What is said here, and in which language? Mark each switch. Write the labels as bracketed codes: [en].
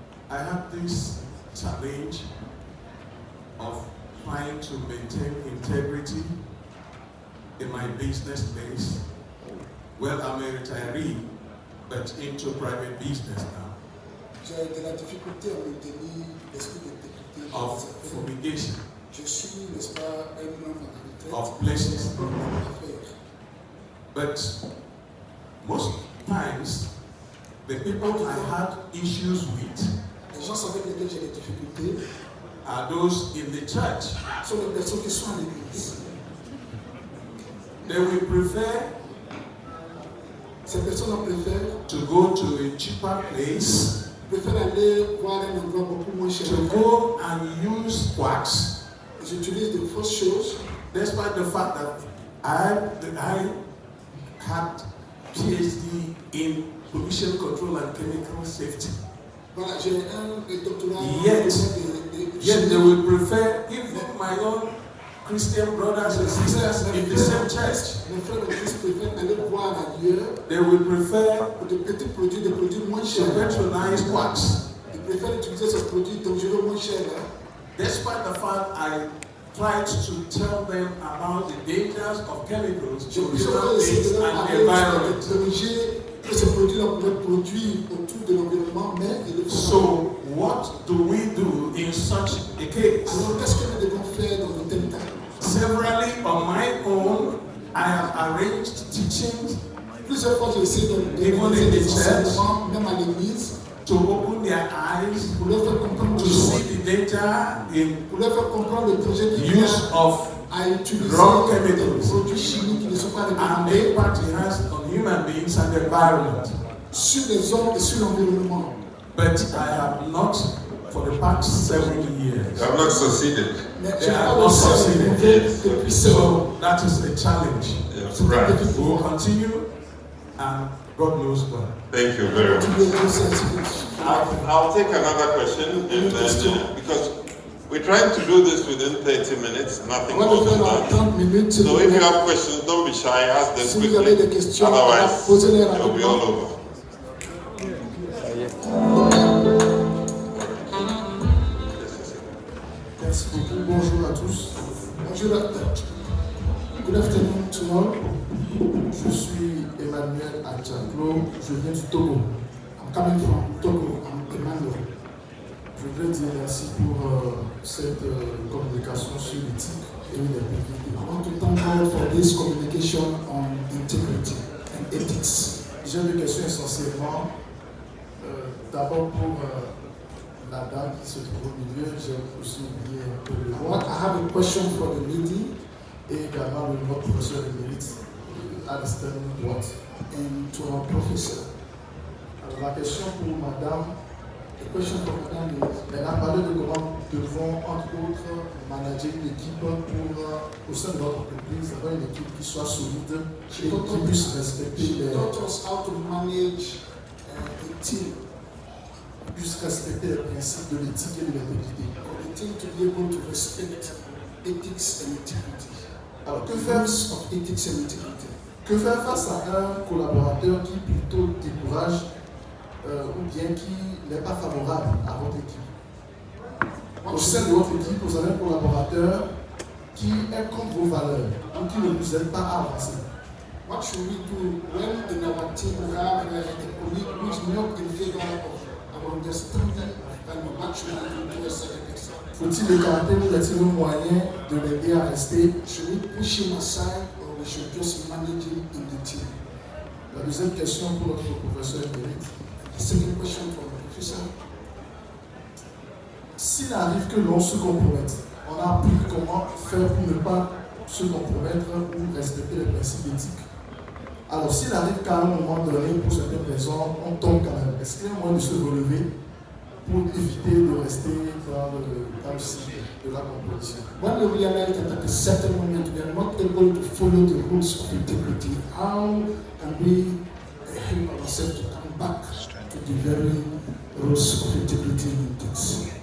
[en] I have this challenge of trying to maintain integrity in my business space. Well, I'm a retiree, but into private business now. [fr] J'ai de la difficulté à maintenir l'esprit d'intégrité. [en] Of fumigation. [fr] Je suis, n'est-ce pas, un homme à la retraite. [en] Of places. But most times, the people I had issues with [fr] les gens avec lesquels j'ai des difficultés [en] are those in the church. [fr] Sont les personnes qui sont à l'église. [en] They will prefer [fr] ces personnes préfèrent [en] to go to a cheaper place, [fr] préfèrent aller voir un endroit beaucoup moins cher. [en] to go and use wax. [fr] Ils utilisent de fausses choses. [en] Despite the fact that I had PhD in pollution control and chemical safety. [fr] Voilà, j'ai un doctorat. [en] Yet they will prefer even my own Christian brothers and sisters in the same church. [fr] Mes frères et sœurs préfèrent aller voir ailleurs. [en] They will prefer [fr] des petits produits, des produits moins [en] to [fr] chers. [en] patronize wax. [fr] Ils préfèrent utiliser ces produits dangereux moins chers. [en] Despite the fact I tried to tell them about the dangers of chemicals to human beings and the environment. [fr] Que ces produits-là pourraient produire autour de l'environnement, mais ils le font. [en] So, what do we do in such a case? [fr] Alors, qu'est-ce que nous devons faire dans un tel cas? [en] Severally, on my own, I have arranged teachings. [fr] Plusieurs fois, j'ai essayé d'organiser des enseignements, même à l'église, [en] to open their eyes, [fr] pour leur faire comprendre [en] to see the danger in [fr] pour leur faire comprendre le danger qu'il y a [en] use of [fr] à utiliser [en] raw [fr] des [en] chemicals [fr] produits chimiques qui ne sont pas [en] and [fr] recommandés [en] the impact it has on human beings and the environment. [fr] sur les hommes et sur l'environnement. [en] But I have not, for the past 7 years, You have not succeeded. [fr] Mais [en] they [fr] je n'ai [en] have [fr] pas [en] not [fr] réussi à [en] succeeded. [fr] trouver depuis [en] So that is a challenge. Yes, right. We will continue, and God knows why. Thank you very much. [fr] ce [en] I'll take another question, and then, because we're trying to do this within 30 minutes, nothing more than that. So if you have questions, don't be shy, ask them quickly. Otherwise, it'll be all over. [fr] Merci beaucoup. Bonjour à tous. Bonjour. [en] Good afternoon to all. [fr] Je suis Emmanuel Adjaklo. Je viens du Togo. [en] I'm coming from Togo. I'm Emmanuel. [fr] Je voudrais dire merci pour cette communication sur l'éthique et l'intégrité. [en] I want to thank God for this communication on integrity and ethics. [fr] J'ai deux questions essentiellement. D'abord pour la dame qui se trouve au milieu, j'ai aussi oublié un peu le vote. [en] I have a question for the lady [fr] et également le notre professeur émérite, [en] Alistair Watt, and to our professor. [fr] Alors la question pour madame, la question pour madame, elle a parlé de comment nous devons, entre autres, manager une équipe pour, au sein de notre entreprise, avoir une équipe qui soit solide et qui puisse respecter les... [en] She taught us how to manage a team. [fr] Puisse respecter les principes de l'éthique et de l'intégrité. [en] For the team to be able to respect ethics and integrity. [fr] Alors, que faire [en] of ethics and integrity? [fr] Que faire face à un collaborateur qui plutôt décourage ou bien qui n'est pas favorable à votre équipe? Au sein de votre équipe, vous avez un collaborateur qui est contre vos valeurs ou qui ne vous aide pas à avancer. [en] What should we do when in our team we have a colleague who is not in favor of understanding and what should we do to a certain extent? [fr] Faut-il écarter ou est-il un moyen de l'aider à rester? [en] Should we push him aside or we should just manage him in the team? [fr] La deuxième question pour notre professeur émérite. [en] The second question for the professor. [fr] S'il arrive que l'on se compromette, on a appris comment faire pour ne pas se compromettre ou respecter les principes éthiques. Alors, s'il arrive qu'à un moment donné, pour certaines raisons, on tombe quand même, est-ce qu'il y a un moyen de se relever pour éviter de rester dans le cycle de la composition? [en] When we realize that at a certain moment we are not able to follow the rules of integrity, how can we help ourselves to come back to the very rules of integrity and ethics?